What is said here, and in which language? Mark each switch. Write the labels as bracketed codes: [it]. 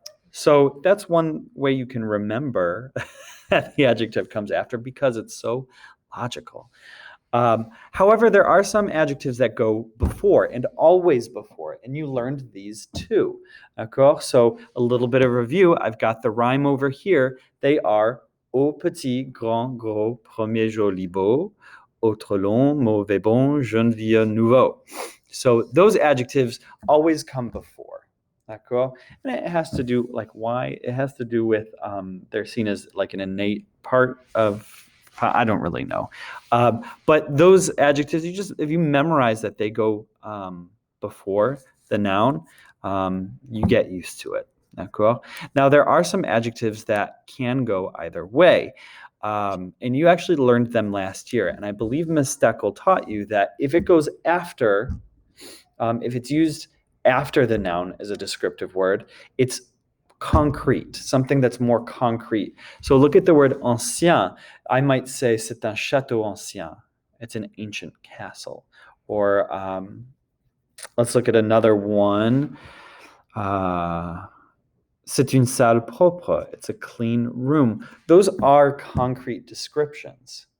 [en] So that's one way you can remember that the adjective comes after, because it's so logical. However, there are some adjectives that go before and always before, and you learned these too. D'accord? So a little bit of review. I've got the rhyme over here. They are [fr] au petit, grand, gros, premier, joli, beau, au trop long, mauvais, bon, jeune, vieux, nouveau. [en] So those adjectives always come before. D'accord? And it has to do, like, why? It has to do with they're seen as like an innate part of, I don't really know. But those adjectives, if you memorize that they go before the noun, you get used to it. D'accord? Now, there are some adjectives that can go either way. And you actually learned them last year. And I believe Ms. Steckel taught you that if it goes after, if it's used after the noun as a descriptive word, it's concrete, something that's more concrete. So look at the word ancien. I might say [fr] c'est un château ancien. [en] It's an ancient castle. Or let's look at another one. [fr] C'est une salle propre. [en] It's a clean room. Those are concrete descriptions.